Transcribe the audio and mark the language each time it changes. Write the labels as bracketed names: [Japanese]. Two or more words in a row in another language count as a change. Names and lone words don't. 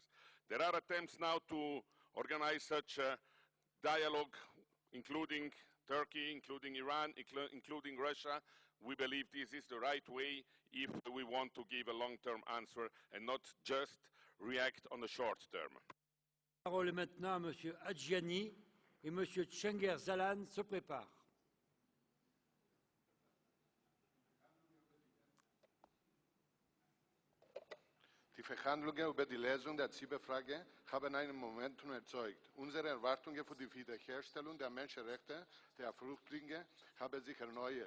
[English] There are attempts now to organize such a dialogue, including Turkey, including Iran, including Russia. We believe this is the right way if we want to give a long-term answer and not just react on the short term. [French] La parole est maintenant à M. Adjiani et M. Cengiz Zalan se préparent. [German] Die Verhandlungen über die Lösung der Zypernfrage haben ein Momentum erzeugt. Unsere Erwartungen für die Wiederherstellung der Menschenrechte der Flüchtlinge haben sich erneuert.